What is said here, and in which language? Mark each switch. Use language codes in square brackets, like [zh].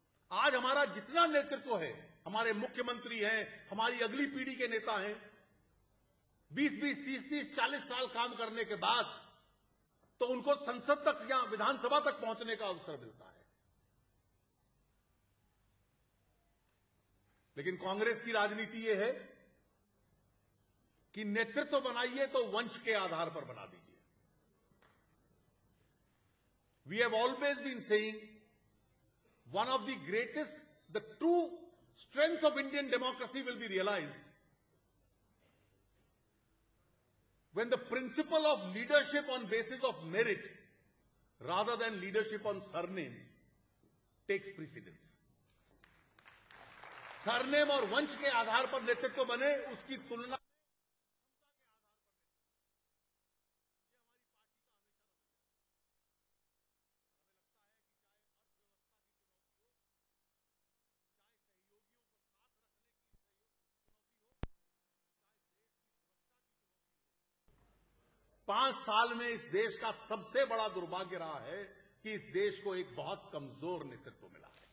[hi] आज हमारा जितना नेतृत्व है, हमारे मुख्यमंत्री हैं, हमारी अगली पीढ़ी के नेता हैं, 20-20, 30-30, 40 साल काम करने के बाद तो उनको संसद तक या विधानसभा तक पहुंचने का अवसर मिलता है। लेकिन कांग्रेस की राजनीति यह है कि नेतृत्व बनाइए तो वंश के आधार पर बना दीजिए। [en] We have always been saying one of the greatest, the true strength of Indian democracy will be realized when the principle of leadership on basis of merit rather than leadership on surnames takes precedence. [hi] Surname और वंश के आधार पर नेतृत्व बने, उसकी तुलना पांच साल में इस देश का सबसे बड़ा दुर्भाग्य रहा है कि इस देश को एक बहुत कमजोर नेतृत्व मिला है।